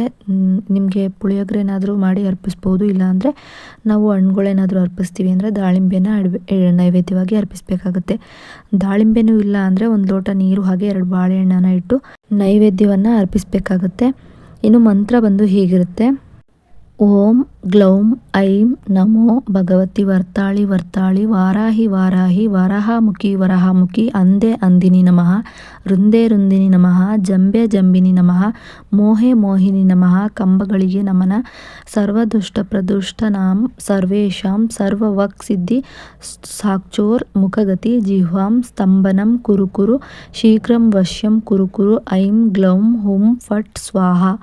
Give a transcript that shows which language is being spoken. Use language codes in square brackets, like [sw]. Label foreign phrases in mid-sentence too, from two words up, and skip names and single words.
[kn] ನಿಮಗೆ ಪುಳಿಯೋಗರೆ ಏನಾದರೂ ಮಾಡಿ ಅರ್ಪಿಸ್ಬೋದು. ಇಲ್ಲಾಂದರೆ ನಾವು ಹಣ್ಣುಗಳೇನಾದರೂ ಅರ್ಪಿಸ್ತೀವಿ ಅಂದರೆ ದಾಳಿಂಬೆನ ನೈವೇದ್ಯವಾಗಿ ಅರ್ಪಿಸಬೇಕಾಗುತ್ತೆ. ದಾಳಿಂಬೆನೂ ಇಲ್ಲ ಅಂದರೆ ಒಂದು ಲೋಟ ನೀರು ಹಾಗೆ 2 ಬಾಳೆಹಣ್ಣನ್ನು ಇಟ್ಟು ನೈವೇದ್ಯವನ್ನು ಅರ್ಪಿಸಬೇಕಾಗುತ್ತೆ. ಇನ್ನು ಮಂತ್ರ ಬಂದು ಹೀಗಿರುತ್ತೆ: [sa] ಓಂ ಗ್ಲೌಂ ಐಂ ನಮೋ ಭಗವತಿ ವರ್ತಾಳಿ ವರ್ತಾಳಿ ವಾರಾಹಿ ವಾರಾಹಿ ವರಹಾಮುಖಿ ವರಹಾಮುಖಿ ಅಂದೆ ಅಂದಿನಿ ನಮಃ ರುಂದೆ ರುಂದಿನಿ ನಮಃ ಜಂಬೆ ಜಂಬಿನಿ ನಮಃ ಮೋಹೆ ಮೋಹಿನಿ ನಮಃ ಕಂಬಗಳಿಗೆ ನಮನ ಸರ್ವದುಷ್ಟ ಪ್ರದುಷ್ಟ ನಾಂ ಸರ್ವೇಷಾಂ ಸರ್ವವಕ್ ಸಿದ್ಧಿ ಸಾಕ್ಷೋರ್ ಮುಖಗತಿ ಜಿಹ್ವಾಂ ಸ್ತಂಭನಂ ಕುರು ಕುರು ಶೀಘ್ರಂ ವಶ್ಯಂ ಕುರು ಕುರು ಐಂ ಗ್ಲೌಂ ಹುಂ ಫಟ್ ಸ್ವಾಹ.